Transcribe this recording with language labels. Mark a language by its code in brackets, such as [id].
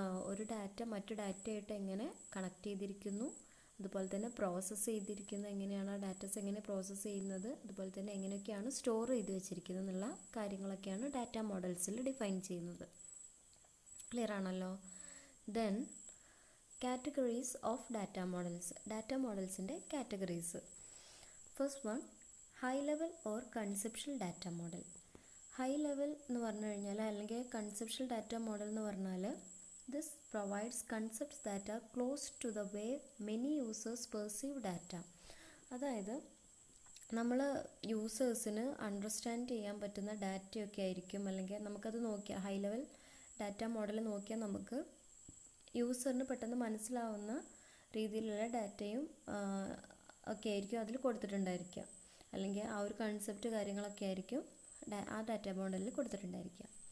[ml] ഒരു ഡാറ്റ മറ്റു ഡാറ്റയായിട്ട് എങ്ങനെ കണക്ട് ചെയ്തിരിക്കുന്നു, അതുപോലെ തന്നെ പ്രോസസ്സ് ചെയ്തിരിക്കുന്നത് എങ്ങനെയാണ്, ആ ഡാറ്റാസ് എങ്ങനെ പ്രോസസ്സ് ചെയ്യുന്നത്, അതുപോലെ തന്നെ എങ്ങനെയൊക്കെയാണ് സ്റ്റോർ ചെയ്ത് വെച്ചിരിക്കുന്നത് എന്നുള്ള കാര്യങ്ങളൊക്കെയാണ് ഡാറ്റ മോഡൽസിൽ ഡിഫൈൻ ചെയ്യുന്നത്. ക്ലിയർ ആണല്ലോ? [en] Then categories of data models. Data മോഡൽസിൻ്റെ categories. First one, high level or conceptual data model. [ml] High level എന്ന് പറഞ്ഞു കഴിഞ്ഞാൽ അല്ലെങ്കിൽ കൺസെപ്ഷ്യൽ ഡാറ്റ മോഡൽ എന്ന് പറഞ്ഞാൽ [en] this provides concepts that are close to the way many users perceive data. [ml] അതായത് നമ്മൾ യൂസേഴ്സിന് understand ചെയ്യാൻ പറ്റുന്ന ഡാറ്റയൊക്കെ ആയിരിക്കും, അല്ലെങ്കിൽ നമുക്കത് നോക്കിയാൽ ഹൈ ലെവൽ ഡാറ്റ മോഡൽ നോക്കിയാൽ നമുക്ക് യൂസറിന് പെട്ടെന്ന് മനസ്സിലാവുന്ന രീതിയിലുള്ള ഡാറ്റയും ഒക്കെ ആയിരിക്കും അതിൽ കൊടുത്തിട്ടുണ്ടായിരിക്കുക, അല്ലെങ്കിൽ ആ ഒരു കൺസെപ്റ്റ് കാര്യങ്ങളൊക്കെ ആയിരിക്കും ആ ഡാറ്റ മോഡലിൽ കൊടുത്തിട്ടുണ്ടായിരിക്കുക.